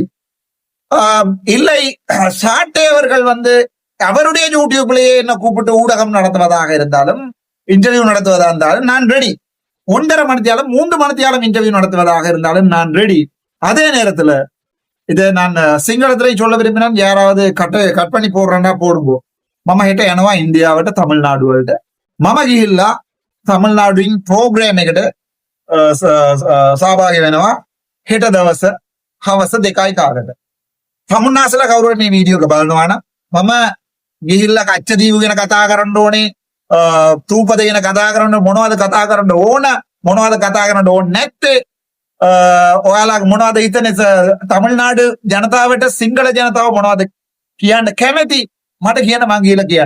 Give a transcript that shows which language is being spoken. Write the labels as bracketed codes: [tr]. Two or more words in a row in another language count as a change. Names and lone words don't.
[ta] இல்லை, சாட்டை அவர்கள் அவருடைய யூடியூப்லயே என்ன கூப்பிட்டு ஊடகம் நடத்துவதாக இருந்தாலும், இன்டர்வியூ நடத்துவதா இருந்தாலும் நான் ரெடி. 1.5 மணித்தியாலும் 3 மணித்தியாலும் இன்டர்வியூ நடத்துவதாக இருந்தாலும் நான் ரெடி. அதே நேரத்துல இதை நான் சிங்களத்திலே சொல்ல விரும்பினா யாராவது கட் பண்ணி போடுறேன்னா போடுவோம். [si] මම හෙට යනවා ඉන්දියාවට තමිල්නාඩු වලට. මම ගිහිල්ලා තමිල්නාඩුවෙන් ප්‍රෝග්‍රෑම් එකට සහභාගී වෙනවා හෙට දවස හවස 2යි කාලට. තමුන්නාසලා කවුරුහරි මේ වීඩියෝ එක බලනවා නම් මම ගිහිල්ලා කච්චදීව ගැන කතා කරන්න ඕනේ, තූපද ගැන කතා කරන්න, මොනවද කතා කරන්න ඕන, මොනවද කතා කරන්න ඕනේ නැත්තේ, ඔයාලා මොනවද හිතන්නේ තමිල්නාඩු ජනතාවට, සිංහල ජනතාව මොනවද කියන්න කැමති මට කියන්න, මං කියලා කියන්න.